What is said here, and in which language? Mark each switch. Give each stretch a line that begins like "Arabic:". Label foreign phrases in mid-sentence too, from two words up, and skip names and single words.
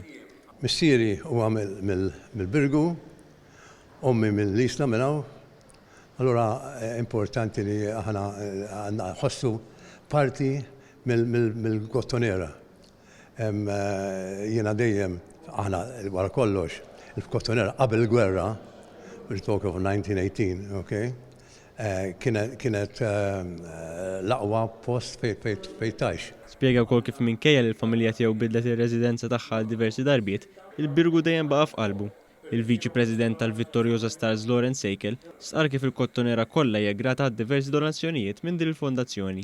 Maltese: Missieri huwa mill-Birgu, ommi mill-Isla minn hawn. Allura importanti li aħna ħossu parti mill-Kottonera. Jiena dejjem aħna wara kollox il-Kottonera qabel il-gwerra,
English: we're talking of 1918, okay?
Maltese: Kienet l-aqwa post fejn tajx. Spjega wkoll kif minkejja li l-familja tiegħu bidlet ir-residenza tagħha għal diversi darbiet, il-Birgu dejjem baqa' f'qalbu. Il-Viċi President tal-Vittoriosa Stars Lawrence Sejkel sar kif il-Kottonera kollha hija grata għad diversi donazzjonijiet minn din il-fondazzjoni.